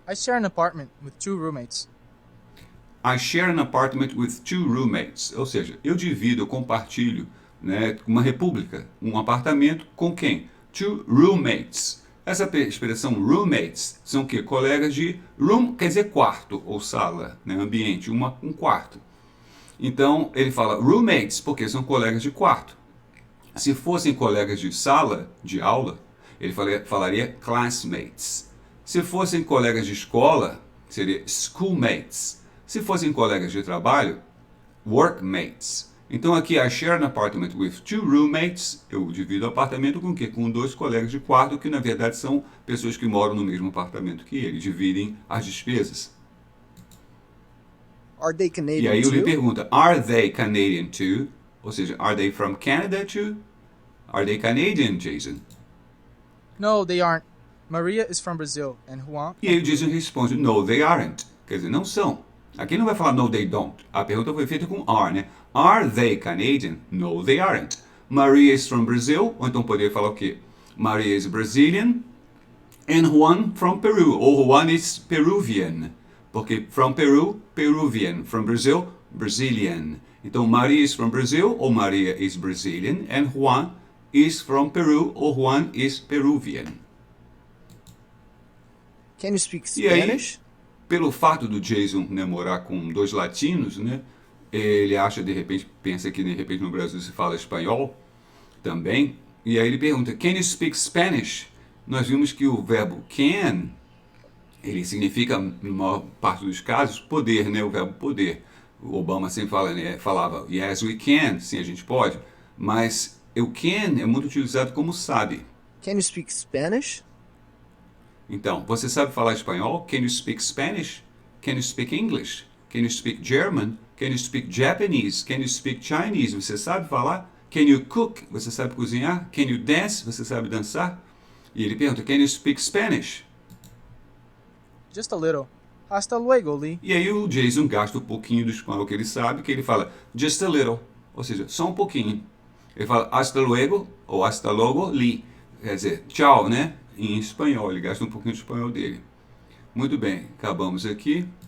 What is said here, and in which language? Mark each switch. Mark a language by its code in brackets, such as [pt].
[en] I share an apartment with 2 roommates. I share an apartment with 2 roommates. [pt] Ou seja, eu divido, eu compartilho, né, uma república, um apartamento com quem? 2 roommates. Essa expressão roommates são o quê? Colegas de room, quer dizer quarto ou sala, né, ambiente, um quarto. Então ele fala roommates porque são colegas de quarto. Se fossem colegas de sala, de aula, ele falaria classmates. Se fossem colegas de escola, seria schoolmates. Se fossem colegas de trabalho, workmates. Então aqui, [en] I share an apartment with 2 roommates. [pt] Eu divido o apartamento com o quê? Com 2 colegas de quarto, que na verdade são pessoas que moram no mesmo apartamento que ele. Dividem as despesas. [en] Are they [pt] E [en] Canadian [pt] aí ele [en] too? [pt] pergunta, [en] are they Canadian too? [pt] Ou seja, [en] are they from Canada too? Are they Canadian, Jason? No, they aren't. Maria is from Brazil and Juan. [pt] E aí o Jason responde, [en] no, they aren't. [pt] Quer dizer, não são. Aqui não vai falar [en] no, they don't. [pt] A pergunta foi feita com are, né? [en] Are they Canadian? No, they aren't. Maria is from Brazil. [pt] Ou então poderia falar o quê? [en] Maria is Brazilian. And Juan from Peru. Ou Juan is Peruvian. Porque from Peru, Peruvian. From Brazil, Brazilian. Então Maria is from Brazil ou Maria is Brazilian. And Juan is from Peru ou Juan is Peruvian. Can you speak [pt] E aí, [en] Spanish? [pt] pelo fato do Jason, né, morar com 2 latinos, né, ele acha, de repente, pensa que de repente no Brasil se fala espanhol também, e aí ele pergunta, [en] can you speak Spanish? [pt] Nós vimos que o verbo can, ele significa, na maior parte dos casos, poder, né, o verbo poder. O Obama sempre falava, [en] yes we can, [pt] sim, a gente pode, mas o can é muito utilizado como sabe. [en] Can you speak Spanish? [pt] Então, você sabe falar espanhol? [en] Can you speak Spanish? Can you speak English? Can you speak German? Can you speak Japanese? Can you speak Chinese? [pt] Você sabe falar? [en] Can you cook? [pt] Você sabe cozinhar? [en] Can you dance? [pt] Você sabe dançar? E ele pergunta, [en] can you speak Spanish? Just a little. [es] Hasta luego, [en] Lee. [pt] E aí o Jason gasta um pouquinho do espanhol que ele sabe, que ele fala just a little, ou seja, só um pouquinho. Ele fala [es] hasta luego [pt] ou hasta luego, Lee. Quer dizer, tchau, né? Em espanhol, ele gasta um pouquinho do espanhol dele. Muito bem, acabamos aqui.